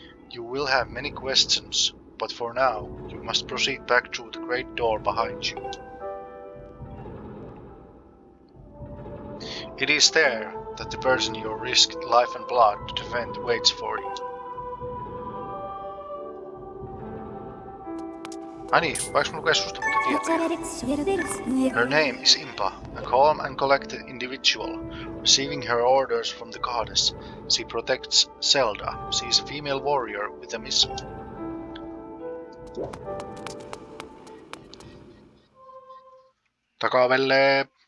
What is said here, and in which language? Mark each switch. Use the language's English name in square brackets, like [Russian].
[English] You will have many questions, but for now, you must proceed back through the great door behind you. It is there that the person you risked life and blood to defend waits for you. [Finnish] Ai niin, vaikka mulla lukee susta muuta tietoja? [English] Her name is Impa, a calm and collected individual. Receiving her orders from the goddess, she protects Zelda. She is a female warrior with a mission. [Finnish] Takavelle.